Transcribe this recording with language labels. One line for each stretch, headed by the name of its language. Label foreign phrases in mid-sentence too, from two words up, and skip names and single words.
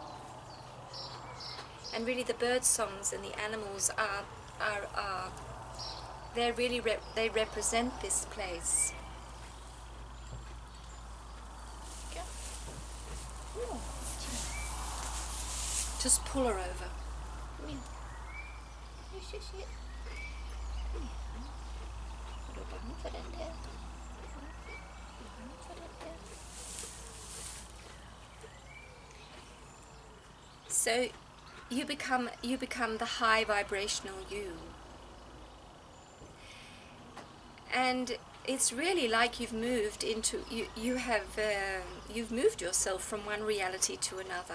English: And really the bird songs and the animals they represent this place.
Danish: Ja. Oh,
English: Just pull her over. ja. This is it.
Danish: Ja. Er du bange for den der? Er du bange for den der?
English: So you become the high vibrational you. And it's really like you've moved into you've moved yourself from one reality to another.